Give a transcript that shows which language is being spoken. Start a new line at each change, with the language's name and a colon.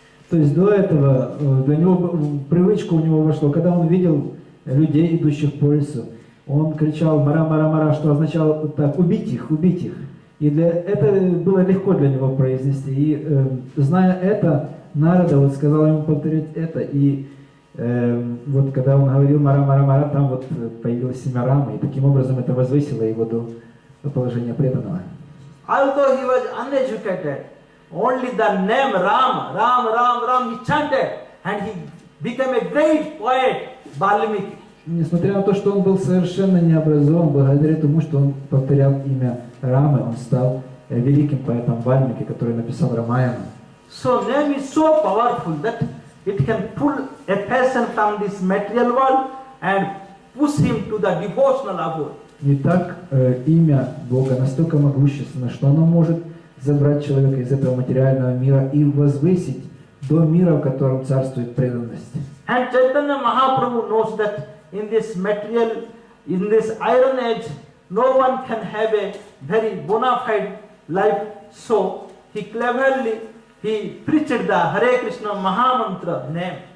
Russian: То есть до этого, до него привычка у него вошла, когда он видел людей, идущих по лесу, он кричал «Мара, Мара, Мара», что означало так «убить их, убить их». И это было легко для него произнести. И зная это, Нарада вот сказал ему повторять это. И вот когда он говорил «Мара, Мара, Мара», там вот появилось имя Рамы. И таким образом это возвысило его до положения преданного.
English: Although he was uneducated, only the name Ram, Ram, Ram, Ram, he chanted, and he became a great poet, Valmiki.
Russian: Несмотря на то, что он был совершенно необразован, благодаря тому, что он повторял имя Рамы, он стал великим поэтом Вальмики, который написал Рамаяну.
English: So name is so powerful that it can pull a person from this material world and push him to the devotional abode.
Russian: Итак, имя Бога настолько могущественно, что оно может забрать человека из этого материального мира и возвысить до мира, в котором царствует преданность.
English: And Chaitanya Mahaprabhu knows that in this material, in this iron age, no one can have a very bona fide life. So he cleverly preached the Hare Krishna Mahamantra name.